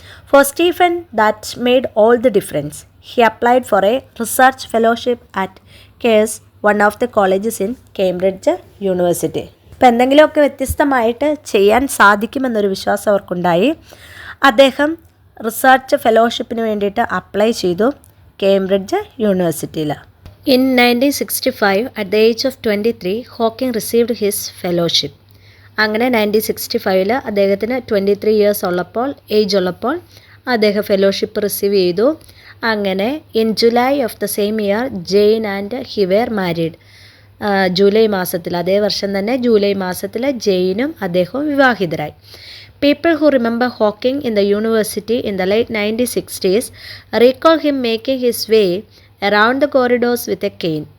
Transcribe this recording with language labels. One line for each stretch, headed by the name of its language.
English: For Stephen that made all the difference. He applied for a research fellowship at Caius, one of the colleges in Cambridge University.
Malayalam: അപ്പോൾ എന്തെങ്കിലുമൊക്കെ വ്യത്യസ്തമായിട്ട് ചെയ്യാൻ സാധിക്കുമെന്നൊരു വിശ്വാസം അവർക്കുണ്ടായി. അദ്ദേഹം research ഫെലോഷിപ്പിന് വേണ്ടിയിട്ട് apply ചെയ്തു കേംബ്രിഡ്ജ് യൂണിവേഴ്സിറ്റിയിൽ.
English: In 1965, at the age of 23, Hawking received his fellowship.
Malayalam: അങ്ങനെ 1965 അദ്ദേഹത്തിന് 23 ഇയേഴ്സ് ഏജ് ഉള്ളപ്പോൾ അദ്ദേഹം ഫെലോഷിപ്പ് റിസീവ് ചെയ്തു.
English: അങ്ങനെ in July of the same year Jane and he were married.
Malayalam: July മാസത്തിൽ, അതേ വർഷം തന്നെ ജൂലൈ മാസത്തിൽ ജെയിനും അദ്ദേഹവും വിവാഹിതരായി.
English: People who remember Hawking in the university in the late 1960s recall him making his way around the corridors with a cane.